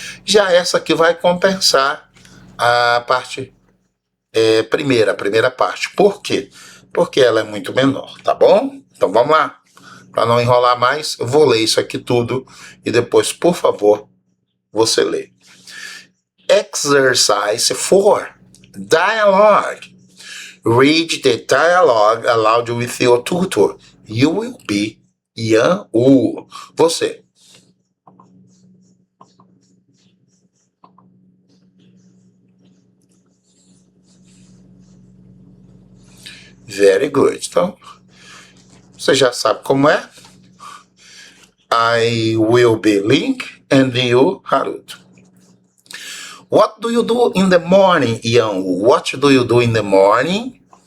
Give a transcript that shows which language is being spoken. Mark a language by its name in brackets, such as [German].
[Portuguese] Já essa aqui vai compensar a parte a primeira parte. Por quê? Porque ela é muito menor, tá bom? Então vamos lá. Para não enrolar mais, eu vou ler isso aqui tudo e depois, por favor, você lê. [English] Exercise 4. Dialogue. Read the dialogue aloud with your tutor. You will be Ian Wu. [Portuguese] Você. [English] Very good. [Portuguese] Então, você já sabe como é. [English] I will be Link and you, Haruto. What do you do in the morning, Ian Wu? What do you do in the morning?